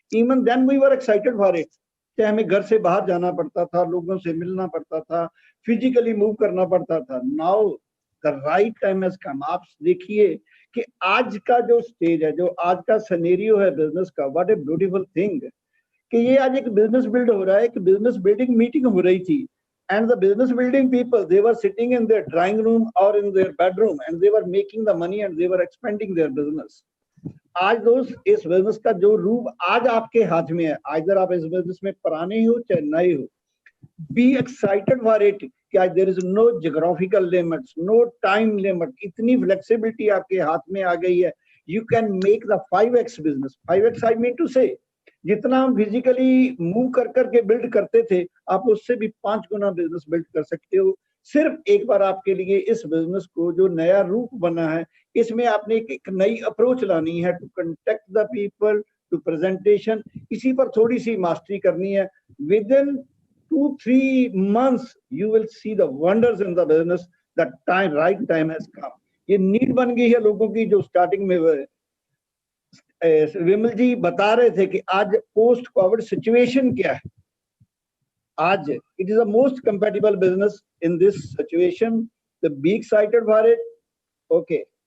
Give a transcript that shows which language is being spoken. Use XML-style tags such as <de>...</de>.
<en>Even then we were excited for it.</en> <hi>चाहे हमें घर से बाहर जाना पड़ता था, लोगों से मिलना पड़ता था, फिजिकली मूव करना पड़ता था।</hi> <en>Now the right time has come.</en> <hi>आप देखिए कि आज का जो स्टेज है, जो आज का सिनेरियो है बिजनेस का,</hi> <en>what a beautiful thing</en> <hi>कि ये आज एक बिजनेस बिल्ड हो रहा है। एक बिजनेस बिल्डिंग मीटिंग हो रही थी</hi> <en>and the business building people, they were sitting in their drawing room or in their bedroom and they were making the money and they were expanding their business.</en> <hi>आज दोस्त, इस business का जो रूप आज आपके हाथ में है, आइदर आप इस बिजनेस में पुराने हो चाहे नए हो,</hi> <en>be excited for it</en> <hi>कि आज</hi> <en>There is no geographical limits, no time limit.</en> <hi>इतनी फ्लेक्सिबिलिटी आपके हाथ में आ गई है।</hi> <en>You can make the 5x business. 5x I mean to say</en> <hi>जितना हम फिजिकली मूव कर करके बिल्ड करते थे, आप उससे भी 5 गुना बिजनेस बिल्ड कर सकते हो। सिर्फ एक बार आपके लिए इस बिजनेस को जो नया रूप बना है, इसमें आपने एक नई अप्रोच लानी है</hi> <en>To contact the people, to presentation.</en> <hi>इसी पर थोड़ी सी मास्टरी करनी है।</hi> <en>Within 2-3 months you will see the wonders in the business. The time, right time has come.</en> <hi>ये नीड बन गई है लोगों की, जो स्टार्टिंग में विमल जी बता रहे थे कि आज पोस्ट कोविड सिचुएशन क्या है।</hi> <en>आज it is the most compatible business in this situation. तो be excited for it. Okay,</en>